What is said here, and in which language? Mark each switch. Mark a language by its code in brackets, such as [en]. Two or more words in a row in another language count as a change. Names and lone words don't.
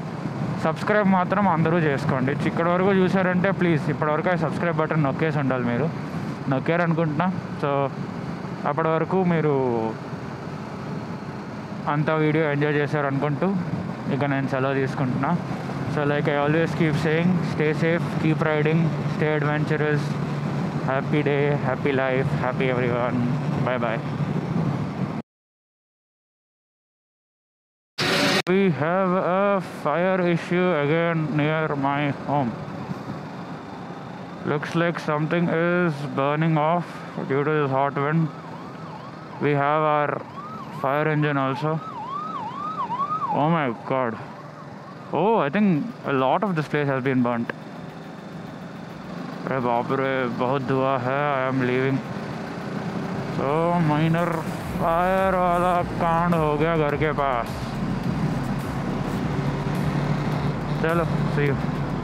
[te] సబ్స్క్రైబ్ మాత్రం అందరూ చేసుకోండి. ఇక్కడి వరకు చూసారంటే ప్లీజ్ ఇప్పటివరకు ఆ [en] subscribe button [te] నొక్కేసి ఉండాలి. మీరు నొక్కారనుకుంటున్నా. సో అప్పటి వరకు మీరు అంతా [en] video enjoy [te] చేశారనుకుంటూ ఇక నేను సెలవు తీసుకుంటున్నా. [en] So like I always keep saying, stay safe, keep riding, stay adventurous, happy day, happy life, happy everyone. Bye bye. We have a fire issue again near my home. Looks like something is burning off due to this hot wind. We have our fire engine also. Oh my god. Oh, I think a lot of this place has been burnt. [hi] अरे बाप रे, बहुत धुआं है. [en] I am leaving. So minor fire [hi] वाला कांड हो गया घर के पास. चलो, [en] see you.